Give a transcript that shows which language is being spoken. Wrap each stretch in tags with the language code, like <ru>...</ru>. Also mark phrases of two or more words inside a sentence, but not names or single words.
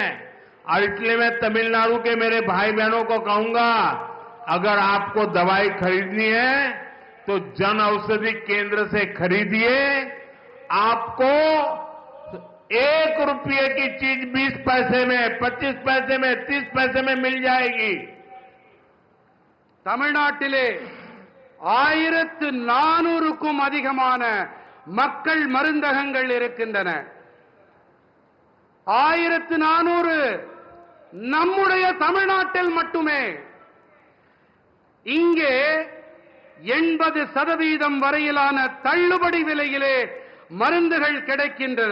<hi>और इसलिए मैं तमिलनाडु के मेरे भाई बहनों को कहूंगा, अगर आपको दवाई खरीदनी है तो जन औषधि केंद्र से खरीदिए. आपको 1 रुपये की चीज 20 पैसे में, 25 पैसे में, 30 पैसे में मिल जाएगी.</hi> <ta>தமிழ்நாட்டிலே 1400க்கும் அதிகமான மக்கள் மருந்தகங்கள் இருக்கின்றன. 1400 நம்முடைய தமிழ்நாட்டில் மட்டுமே. இங்கே 80% வரையிலான தள்ளுபடி விலையிலே மருந்துகள் கிடைக்கின்றன.</ta>